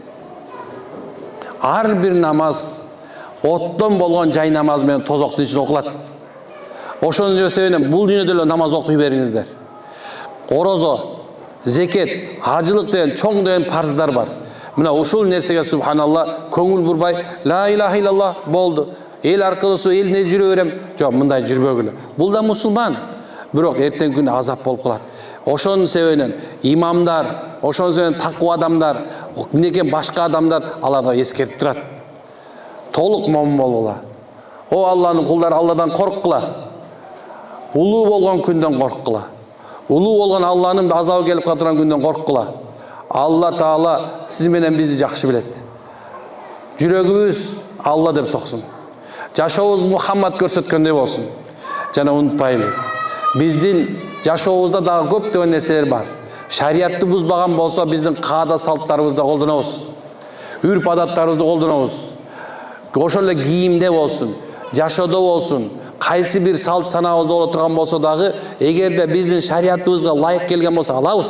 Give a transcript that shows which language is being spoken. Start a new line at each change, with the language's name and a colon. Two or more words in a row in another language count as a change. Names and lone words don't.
Kyrgyz: Ар бир намаз оттон болгон жай намаз менен тозоктун ичинде окулат. Ошонун себебинен бул дүйнөдө эле намаз окуй бериңиздер. Орозо, зекет, ажылык деген чоң деген парыздар бар. Мына ушул нерсеге субханалла көңүл бурбай,
Arabic: لا إله إلا الله болду.
Kyrgyz: Эл аркылуу элине жүрө берем. Жок, мындай жүрбөгүлө. Бул да мусулман. Бирок эртең күнү азап болуп калат. Ошонун себебинен имамдар, ошонун себебинен таква адамдар, мынекен башка адамдар аларга эскертип турат. Толук момун болгула. О Алланын кулдары, Алладан корккула. Улуу болгон күндөн корккула. Улуу болгон Алланын азабы келип калган күндөн корккула. Allah Taala siz menен bizi жакшы билет. Жүрөгүбүз Allah деп соксун. Жашообуз Мухаммад көрсөткөндөй болсун. Жана унутпайлы. Биздин жашообузда дагы көптөгөн нерселер бар. Шариятты бузбаган болсо биздин каада салттарыбызды колдонобуз. Үрп адаттарыбызды колдонобуз. Ошол эле кийимде болсун, жашоодо болсун, кайсы бир салт санаабызда боло турган болсо дагы, эгерде биздин шариятыбызга ылайык келген болсо алабыз.